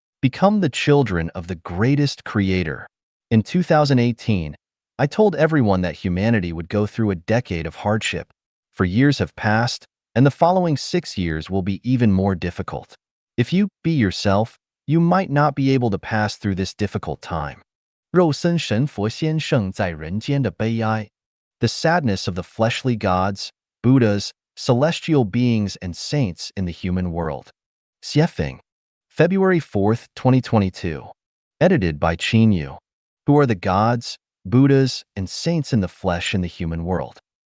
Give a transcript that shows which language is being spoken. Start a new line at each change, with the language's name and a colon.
English: Become the children of the greatest creator. In 2018, I told everyone that humanity would go through a decade of hardship. For years have passed, and the following 6 years will be even more difficult. If you be yourself, you might not be able to pass through this difficult time.
Chinese: 肉身神佛先生在人间的悲哀.
English: The sadness of the fleshly gods, Buddhas, celestial beings, and saints in the human world. Xiefeng. February 4th, 2022. Edited by Qin Yu. Who are the gods, Buddhas, and saints in the flesh in the human world?